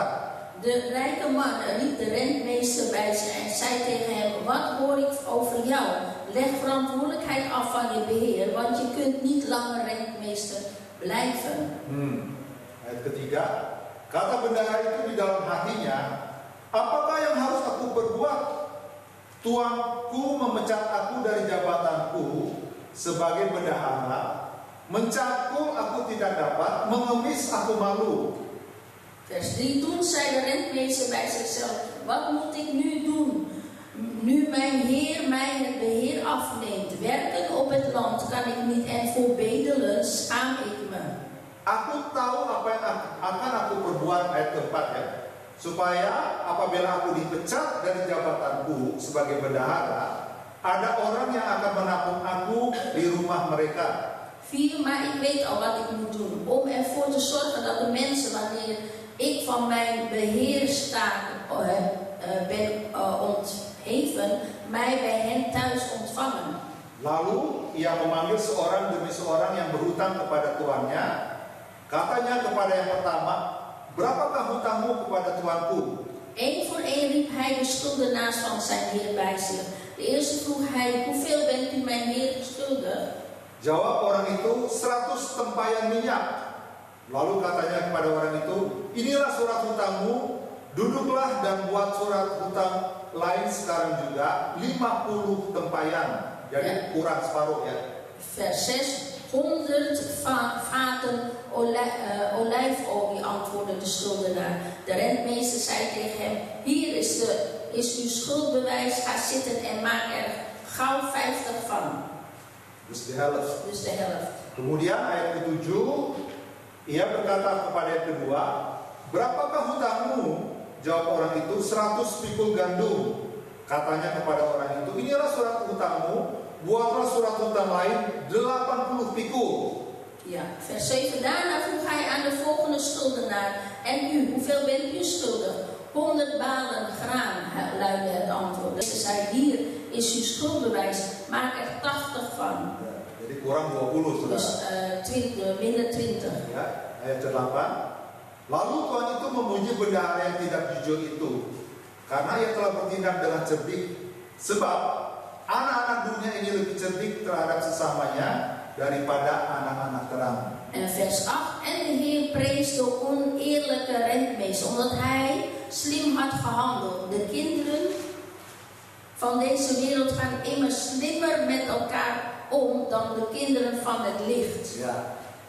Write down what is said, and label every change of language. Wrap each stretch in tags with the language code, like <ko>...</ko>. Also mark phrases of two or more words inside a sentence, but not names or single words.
<nl>De rijke man riep de rentmeester bij zich en zei tegen hem: wat hoor ik over jou? Leg verantwoordelijkheid af van je beheer, want je kunt niet langer rentmeester blijven.</nl> <id>Ayat ketiga, kata bendahara itu di dalam hatinya, apakah yang harus aku perbuat? Tuanku memecat aku dari jabatanku sebagai bendahara, mencatku aku tidak dapat, mengemis aku malu.</id> <nl>Vers 3. Toen zei de rentmeester bij zichzelf: wat moet ik nu doen? Nu mijn heer mij het beheer afneemt. Werken op het land kan ik niet en voor bedelen schaam ik me.</nl> <id>Aku tahu apa yang akan aku perbuat, ayat keempat ya, supaya apabila aku dipecat dari jabatanku sebagai bendahara, ada orang yang akan menampung aku di rumah mereka.</id> <nl>4. Maar ik weet al wat ik moet doen. Om ervoor te zorgen dat de mensen, wanneer ik van mijn beheerstaak ben ontheven, mij bij hen thuis ontvangen.</nl> <id>Lalu ia memanggil seorang demi seorang yang berhutang kepada tuannya. Katanya kepada yang pertama, berapakah hutangmu kepada tuanku?</id> <nl>Eén voor één riep hij de schuldenaars van zijn heer bij zich. De eerste vroeg hij, hoeveel bent u mijn heer schuldig?</nl> <id>Jawab orang itu, 100 tempayan minyak. Lalu katanya kepada orang itu, inilah surat hutangmu, duduklah dan buat surat hutang lain sekarang juga, 50 tempayan. Jadi kurang separuh ya.</id> <nl>Vers 6. 100 vaten olijfolie, antwoordde de schuldenaar. De rentmeester zei tegen hem, hier is uw schuldbewijs, ga zitten en maak er gauw 50 van. Dus de helft. Dus de helft.</nl> <id>Kemudian ayat ke-7, ia berkata kepada yang kedua, berapakah hutangmu? Jawab orang itu, 100 pikul gandum. Katanya kepada orang itu, inilah surat hutangmu, buatlah surat hutang lain 80 pikul.</id> <nl>Ja, vers 7. Daarna vroeg hij aan de volgende schuldenaar, en u, hoeveel bent u schuldig? 100 balen graan, luidde het antwoord. Ze zei, hier is uw schuldbewijs, maak er 80 van.</nl> <id>Jadi kurang 20, saudara.</id> <nl>Dus minder 20.</nl> <id>Ya, ayat 8. Lalu Tuhan itu memuji bendahara yang tidak jujur itu, karena ia telah bertindak dengan cerdik. Sebab anak-anak dunia ini lebih cerdik terhadap sesamanya daripada anak-anak terang.</id> <nl>En vers 8. En de Heer prees de oneerlijke rentmeester, omdat hij slim had gehandeld. De kinderen van deze wereld gaan immers slimmer met elkaar om dan de kinderen van het licht.</nl> <id>Ya.</id>